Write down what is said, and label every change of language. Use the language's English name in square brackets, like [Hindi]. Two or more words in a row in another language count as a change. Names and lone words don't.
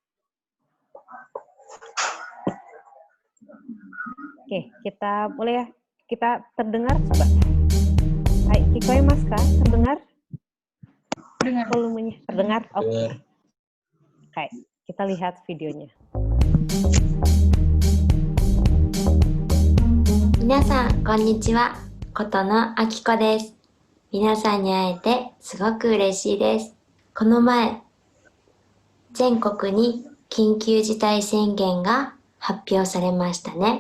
[Indonesian] Oke, kita boleh ya. Kita terdengar coba. Hai, Kikoy Mas Kak, terdengar? Terdengar. Volumenya terdengar? Oke. Oke, kita lihat videonya. [Japanese] 皆さん、こんにちは。ことのあきこです。皆さんに会えてすごく嬉しいです。この前、全国に緊急事態宣言が発表されましたね。